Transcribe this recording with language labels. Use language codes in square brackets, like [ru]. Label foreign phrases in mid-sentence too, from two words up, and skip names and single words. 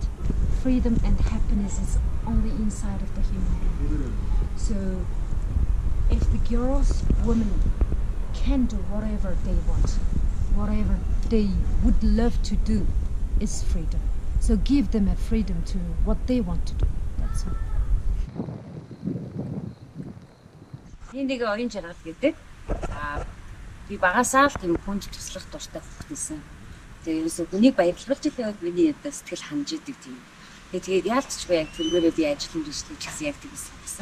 [en] Freedom and happiness is only inside of the human being. So if the girls, women can do whatever they want, whatever they would love to do, is freedom. So give them a freedom to what they want to do. That's all. [mn] Энийг оюун жаргал гэдэг. Би багасаа л тийм хүнд туслах дуртай хүүхдээсэн. Тэгээ ерөөсөө хүнийг баярлуулж байгаа бол миний одоо сэтгэл ханж идэг тийм. Тэгээд яалтчгүй яг тэргээрээ би ажил үргэлжлүүлж гэсэн яг тэгсэн.